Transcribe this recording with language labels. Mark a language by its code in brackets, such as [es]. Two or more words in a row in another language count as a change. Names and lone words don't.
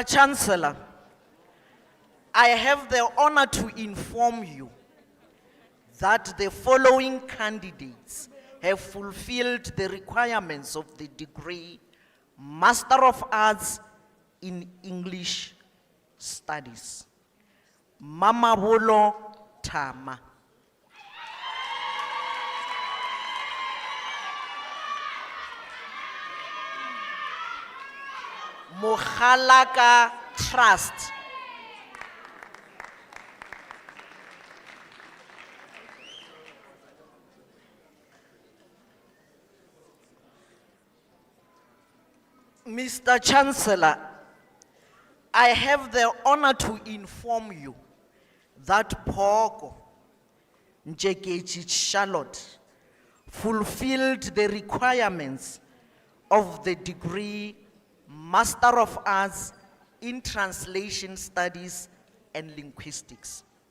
[en] Chancellor, I have the honor to inform you that the following candidates have fulfilled the requirements of the degree Master of Arts in English Studies. Mamabolo Tama. Mohalaka Trust. Mr. Chancellor, I have the honor to inform you that Poko Njekechi Charlotte fulfilled the requirements of the degree Master of Arts in Translation Studies and Linguistics.